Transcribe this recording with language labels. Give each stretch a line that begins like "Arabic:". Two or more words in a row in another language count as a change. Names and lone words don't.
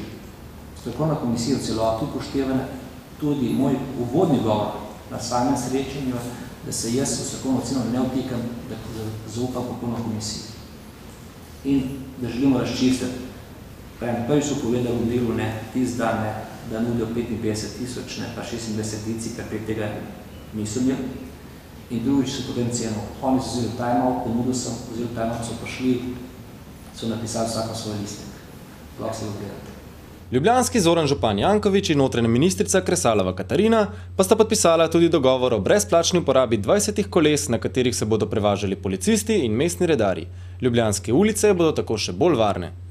Slovenian: Strokovna komisija v celoti upošteva tudi moj uvodni govor na samem srečanju, da se jaz v strokovno oceno ne vtikam, da zaupam popolno komisijo. In da želimo razčistiti. Prvi so povedali v delu ne, tisti dan ne, da nudijo 55.000, ne pa 26 ker prek tega niso imeli. In drugič so potem ceno. Oni so vzeli time-out, ponudil sem, vzeli time-out, so prišli, so napisali vsako svoj listek. Lahko se ogledate. Ljubljanski Zoran župan Janković in notranja ministrica Kresalova Katarina pa sta podpisala tudi dogovor o brezplačni uporabi 20 koles, na katerih se bodo prevažali policisti in mestni redarji. Ljubljanske ulice bodo tako še bolj varne.